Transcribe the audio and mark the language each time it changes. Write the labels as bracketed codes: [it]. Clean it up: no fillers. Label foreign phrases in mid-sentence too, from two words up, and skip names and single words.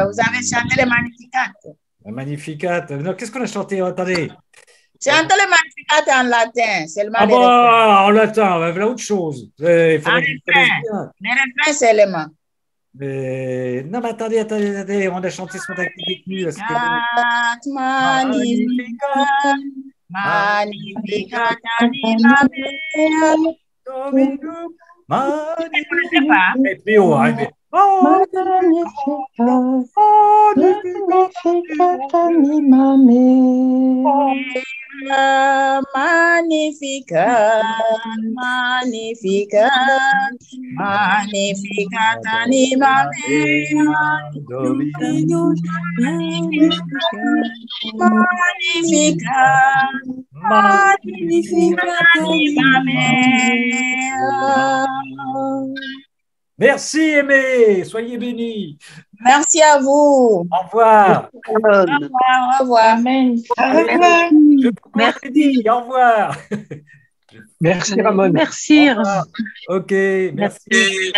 [fr] Vous avez chanté le Magnificat. Le Magnificat. Non, qu'est-ce qu'on a chanté? Attendez. C'est un le Magnificat en latin, seulement les refrains. En latin, voilà autre chose. Il faudrait que je connaisse bien. Les refrains seulement. Non, mais attendez, on a chanté ce matin avec les détenus. [la] Magnificat anima mea. [fr] Et puis, [la] Magnificat, Magnificat, Magnificat anima mea. Magnificat, Magnificat anima mea. [fr] Merci, Aimé. Soyez bénis. Merci à vous. Au revoir. Au revoir. Amen. Merci. Au revoir. Merci, Ramon. Merci, Ramon. Ok, merci.